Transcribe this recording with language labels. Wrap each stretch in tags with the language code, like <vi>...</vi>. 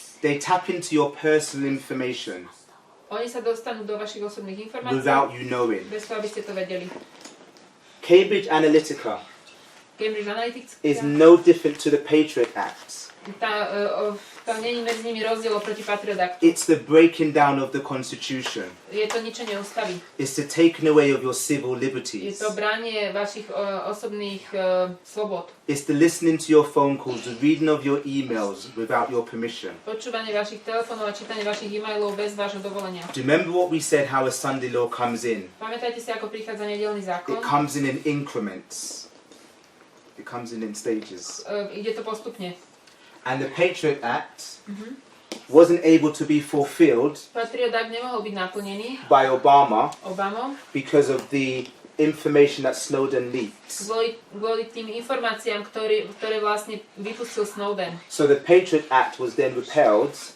<en>They tap into your personal information</en> <sk>Oni sa dostanú do vašich osobných informácií</sk> <en>without you knowing.</en> <sk>bez toho, aby ste to vedeli.</sk> <en>Cambridge Analytica</en> <sk>Cambridge Analytica,</sk> <en>is no different to the Patriot Act.</en> <sk>tam není medzi nimi rozdiel oproti Patriot Actu.</sk> <en>It's the breaking down of the Constitution.</en> <sk>Je to ničenie ústavy.</sk> <en>It's the taking away of your civil</en> <sk>Je</sk> <en>liberties.</en> <sk>to branie vašich osobných slobod.</sk> <en>It's the listening to your phone calls, the reading of your emails without your permission.</en> <sk>Počúvanie vašich telefónov a čítanie vašich e-mailov bez vášho dovolenia.</sk> <en>Do you remember what we said, how a Sunday law comes in?</en> <sk>Pamätajte si, ako prichádza nedeľný zákon?</sk> <en>It comes in increments. It comes in stages.</en> <sk>Ide to postupne.</sk> <en>And the Patriot Act wasn't able to be fulfilled</en> <sk>Patriot Act nemohol byť naplnený</sk> <en>by Obamom because of the information that Snowden leaked.</en> <sk>kvôli tým informáciám, ktoré vlastne vypustil Snowden.</sk> <en>So the Patriot Act was then repealed.</en>